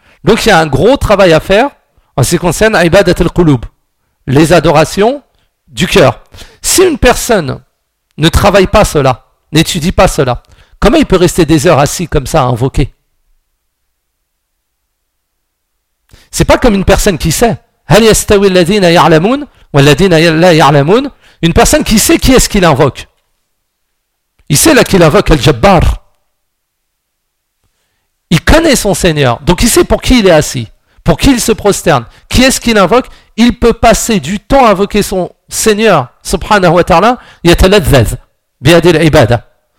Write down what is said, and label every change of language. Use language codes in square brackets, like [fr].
[fr] Donc il y a un gros travail à faire en ce qui concerne ibadat al-quloub, les adorations du cœur. Si une personne ne travaille pas cela, n'étudie pas cela, comment il peut rester des heures assis comme ça à invoquer ? C'est pas comme une personne qui sait. [ar] هل يستوي الذين يعلمون والذين لا يعلمون. [fr] Une personne qui sait qui est-ce qu'il invoque. Il sait là qu'il invoque Al-Jabbar. Il connaît son Seigneur. Donc il sait pour qui il est assis, pour qui il se prosterne, qui est-ce qu'il invoque. Il peut passer du temps à invoquer son Seigneur, subhanahu wa ta'ala, [ar] yatalazzaz biyadil ibada.